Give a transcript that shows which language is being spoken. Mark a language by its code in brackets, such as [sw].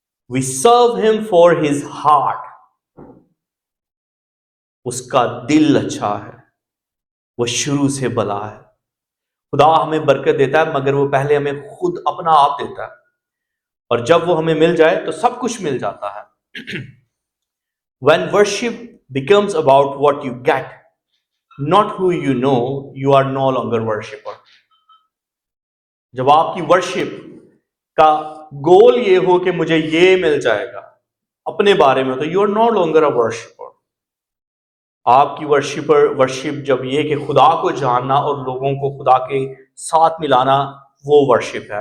[en] We serve him for his heart. [ur] اس کا دل اچھا ہے، وہ شروع سے بھلا ہے. خدا ہمیں برکت دیتا ہے مگر وہ پہلے ہمیں خود اپنا آپ دیتا ہے، اور جب وہ ہمیں مل جائے تو سب کچھ مل جاتا ہے. [en] When worship becomes about what you get, not who you know, you are no longer worshipper. [ur] جب آپ کی ورشپ کا گول یہ ہو کہ مجھے یہ مل جائے گا اپنے بارے میں، تو [en] you are no longer a worshipper. [ur] آپ کی ورشپ جب یہ کہ خدا کو جاننا اور لوگوں کو خدا کے ساتھ ملانا، وہ ورشپ ہے.